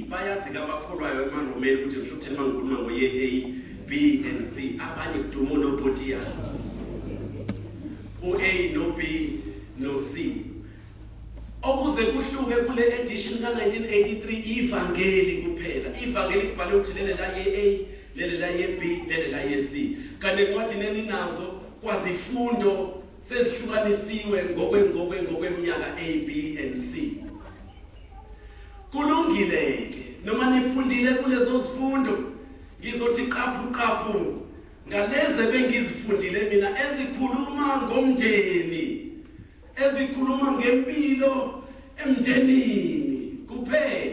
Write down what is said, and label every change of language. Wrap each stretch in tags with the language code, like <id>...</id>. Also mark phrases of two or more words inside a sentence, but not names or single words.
<zu>Bayazi kabakholwayo emanqomeni ukuthi ngisho ukuthi mangikhuluma ngoye</zu> <en>A, B and C</en> <zu>abanye kudumulo potiya. U-A no B no C. Okuze kuhluke kule edition ka 1983 ivangeli kuphela. Ivangeli kubhale ukuthi lele la ye A, lele la ye B, lele la ye C. Kanti encwadini eninazo kwazifundo sezihlukanisiwe ngokweminyaka</zu> <en>A, B and C.</en> <zu>Kulungileke noma nifundile kulezo zifundo ngizothi qaphu ngaleze bengizifundile mina ezikhuluma ngomndeni, ezikhuluma ngempilo emndenini kuphela.</zu>